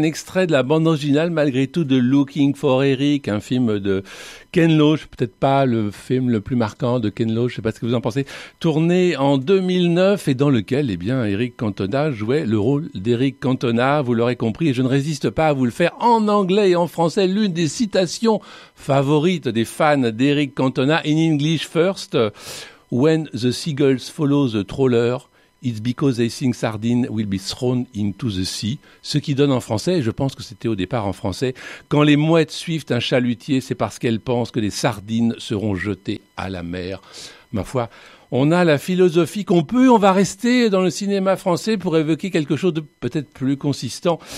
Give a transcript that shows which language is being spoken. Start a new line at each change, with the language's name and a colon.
French: Un extrait de la bande originale, malgré tout, de Looking for Eric, un film de Ken Loach, peut-être pas le film le plus marquant de Ken Loach, je ne sais pas ce que vous en pensez, tourné en 2009 et dans lequel, eh bien, Eric Cantona jouait le rôle d'Eric Cantona, vous l'aurez compris, et je ne résiste pas à vous le faire en anglais et en français. L'une des citations favorites des fans d'Eric Cantona,
English: in English first, when the seagulls follow the trawler, it's because they think sardines will be thrown into the sea.
French: Ce qui donne en français, et je pense que c'était au départ en français, quand les mouettes suivent un chalutier, c'est parce qu'elles pensent que les sardines seront jetées à la mer. Ma foi, on a la philosophie qu'on peut, on va rester dans le cinéma français pour évoquer quelque chose de peut-être plus consistant.